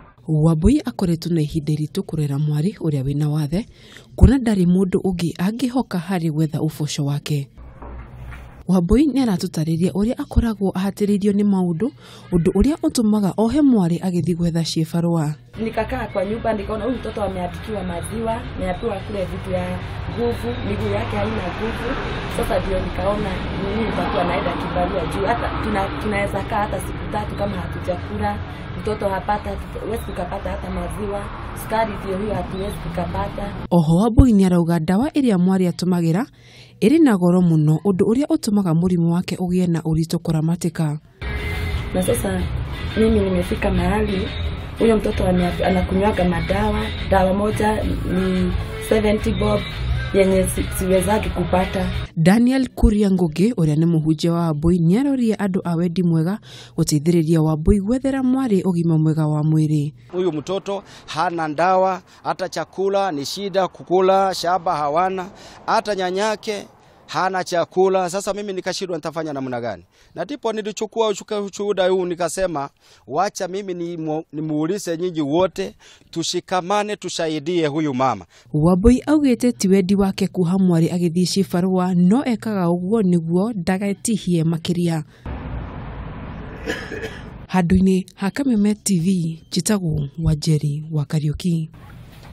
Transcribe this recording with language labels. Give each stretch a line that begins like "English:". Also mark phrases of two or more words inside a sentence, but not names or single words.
Kikuyu: Wambui akoretwo na ihinda iritũ kurera mwari uria wina wathe kuna ndari mundu ungi angihoka hari gwetha uboco wake. Wambui ni aratutariria uria akoragwo ahatiririo ni maundu undu uria utumaga ohe mwari agithi gwetha cibarua.
Swahili: Nikakaa kwa nyumba nikaona huyu mtoto ameandikiwa maziwa, amepewa kule vitu ya nguvu, miguu yake haina nguvu. Sasa ndio nikaona mimi nitakuwa naenda kibarua juu hata tunaweza kaa hata siku 3 kama hatujakula. Mtoto hapata, wewe tukapata hata maziwa, sukari ndio hiyo hatuwezi tukapata.
Kikuyu: Oho Wambui ni arauga dawa iria mwari atumagira iri na goro muno undu uria utumaga murimu wake ugie na urito kuramatika.
Swahili: Na sasa mimi nimefika mahali huyo mtoto anakunywaga dawa moja ni 70 bob yenye siwezaki kupata.
Kikuyu: Daniel Kuria Ngugi uria ni muhunjia wa Wambui ni aroria andu a wendi mwega guteithiriria Wambui gwethera mwari ugima mwega wa mwiri.
Swahili: Huyu mtoto hana ndawa, hata chakula ni shida kukula, shamba hawana, hata nyanyake hana chakula. Sasa mimi nikashindwa nitafanya namna gani? Na ndipo nilichukua ushuhuda huu nikasema wacha mimi nimuulize nyinyi wote tushikamane tusaidie huyu mama.
Kikuyu: Wambui augite ti wendi wake kuha mwari agithi cibarua no ekaga uguo niguo ndagetihie makiria. Handu-ini ha Kameme TV, Njĩtagwo Wanjeri wa Kariuki.